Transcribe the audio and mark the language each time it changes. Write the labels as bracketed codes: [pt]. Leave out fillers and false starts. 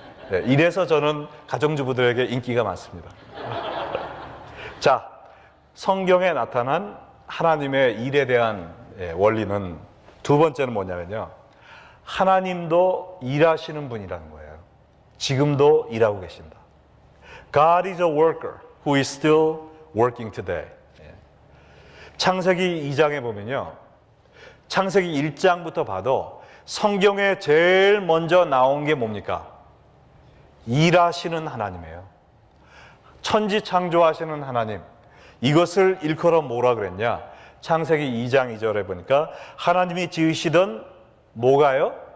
[ko] 네, 이래서 저는 가정주부들에게 인기가 많습니다. 자, 성경에 나타난 하나님의 일에 대한 원리는 두 번째는 뭐냐면요. 하나님도 일하시는 분이라는 거예요. 지금도 일하고 계신다. [en] God is a worker who is still working today. [ko] 창세기 2장에 보면요. 창세기 1장부터 봐도 성경에 제일 먼저 나온 게 뭡니까? 일하시는 하나님이에요. 천지 창조하시는 하나님. 이것을 일컬어 뭐라 그랬냐? 창세기 2장 2절에 보니까 하나님이 지으시던 뭐가요?